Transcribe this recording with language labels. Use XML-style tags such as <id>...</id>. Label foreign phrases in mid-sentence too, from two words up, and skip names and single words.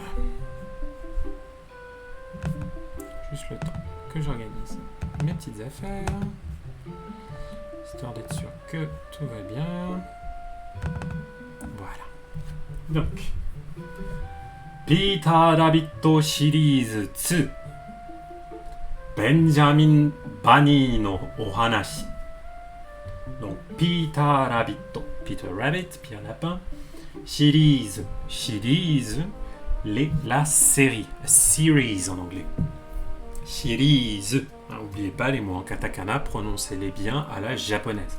<fr>Juste le temps que j'organise mes petites affaires, histoire d'être sûr que tout va bien. Voilà. Donc, Peter Rabbit</fr> <ja>シリーズ2ベンジャミン・バニーのお話.</ja> <fr>Donc, Peter Rabbit, Peter Rabbit, Pierre Lapin, series, la série, series en anglais. Series. N'oubliez pas les mots en katakana, prononcez-les bien à la japonaise.</fr>